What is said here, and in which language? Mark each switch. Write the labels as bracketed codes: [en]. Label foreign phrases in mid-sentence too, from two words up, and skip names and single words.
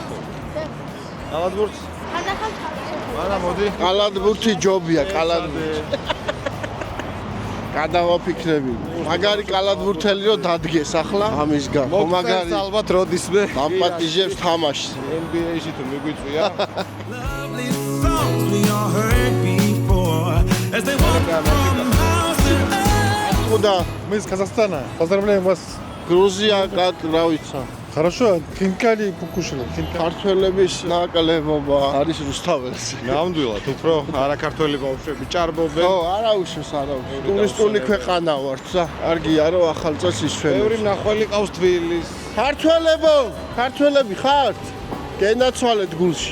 [ka] კალადბურთს? არა, მოდი. კალადბურთი ჯობია, კალადბურთი. გადავაფიქრები. მაგარი კალადბურთელი რო დადგეს ახლა ამის გამო. მაგარი ალბათ როდისმე დამპატიჟებს თამაშს. NBA-ში თუ მიგვიწვია. [ru] Куда? Мы из Казахстана. Поздравляем вас. Грузия, как нравится? Хорошо, хинкали покушали. [ka] ქართველების ნაკლებობა არის რუსთაველზე. ნამდვილად, უფრო არაქართველი ბავშვები ჭარბობენ. ხო, არაუშავს. ტურისტული ქვეყანა ვართ და კარგია რომ ახალ წელს ისვენებს. ბევრი მნახველი ყავს თბილის. ქართველები ხართ? გენაცვალეთ გულში.